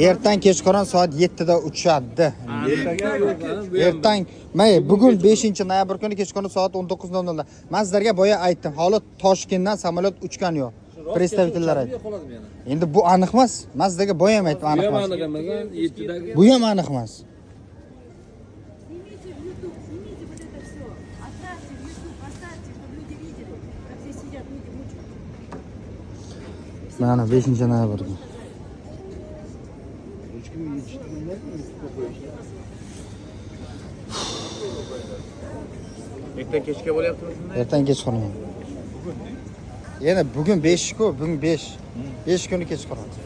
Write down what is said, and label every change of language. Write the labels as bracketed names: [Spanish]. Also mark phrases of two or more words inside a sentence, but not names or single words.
[Uzbek] Ertan kechqurun soat 7da uchadi. Ertang, bugun 5-noyabr kuni kechqurun soat 19:00 da. Men sizlarga boya aytdim, hali Toshkentdan samolyot uchgan yo'q. Представительlar aytdi. Endi bu aniq emas. Men sizlarga boya ham aytdim, aniq emas. 7dagi. Bu ham aniq emas. [Russian] Снимите в YouTube, снимите вот это все. Оставьте в YouTube, поставьте, чтобы люди видели, как здесь сидят люди мучаются. [Uzbek] Mana 5-noyabr kuni. Erta kechga bo'lyaptimi shunday? Ertan kechqurun. Yana bugun 5-ku, bugun 5. 5 kuni kechqurun.